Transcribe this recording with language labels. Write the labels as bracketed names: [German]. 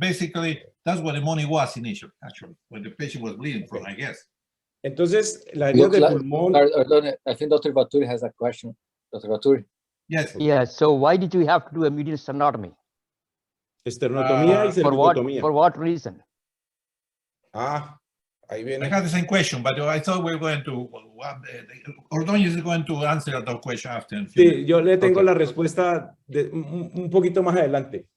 [English] Basically, that's what the money was initially, actually, when the patient was bleeding from, I guess. [Spanish] Entonces, la herida de pulmón... [English] I think Dr. Vaturi has a question. Dr. Vaturi. Yes. Yeah, so why did you have to do a medial sternotomy? [Spanish] Esternotomía y cervicotomía. [English] For what reason? [Spanish] Ah, ahí viene. [English] I had the same question, but I thought we were going to... Ordóñez is going to answer that question after. [Spanish] Sí, yo le tengo la respuesta un poquito más adelante.